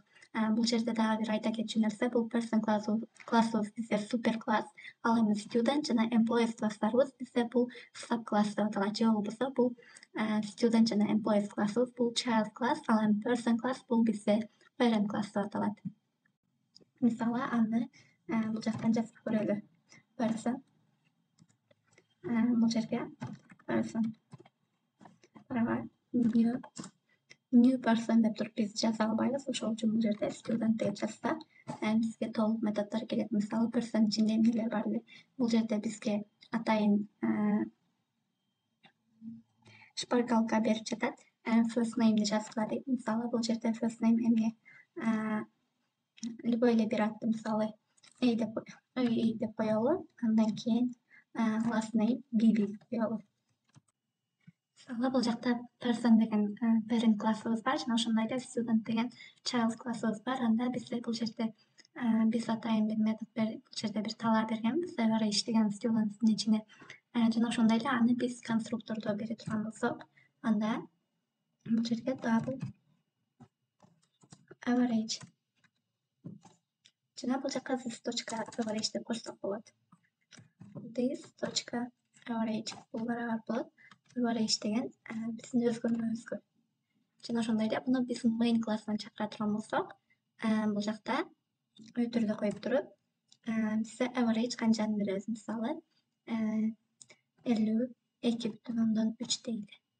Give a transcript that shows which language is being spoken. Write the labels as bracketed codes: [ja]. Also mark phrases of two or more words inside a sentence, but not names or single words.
[ky] Бул жерде дагы бир айта кетчү нерсе, бул person классыбыз бизде супер класс, ал эми student жана employees класстарыбыз бизде бул sub класс деп аталат. Же болбосо бул student жана employees классыбыз бул child класс, ал эми person класс бул бизде parent класс деп аталат. Мисалы, аны бул жактан жазып көрөлү. Person бул жерге [en] person new person [ky] деп туруп биз жаза албайбыз. Ошол үчүн бул жерде student деп жазсак, бизге толук методдор келет. Мисалы, person ичинде эмнелер бар эле. Бул жерде бизге атайын шпаргалка берип жатат. [en] First name'ди [ky] жазгыла дейт. Мисалы, бул жерде [en] first name [ky] эмне? Любой эле бир атты, мисалы, A деп коелу. Андан кийин [en] last name [ky] B деп коелу. Мисалы, бул жакта person деген parent классыбыз бар, жана ошондой эле student деген child классыбыз бар. Анда бизде бул жерде биз атайын бир метод бул жерде бир талап бергенбиз, average деген student'тин ичине. Жана ошондой эле аны биз конструктордо бере турган болсок, анда бул жерге [en] double average [ky] жана бул жака this.average деп көрсөк болот. This.average бул барабар болот average деген биздин өзгөрмөбүзгө. Жана ошондой эле буну биз main классынан чакыра турган болсок, бул жакта өтүрдө коюп туруп, бизде average канчаны беребиз. Мисалы, 52,3 дейли.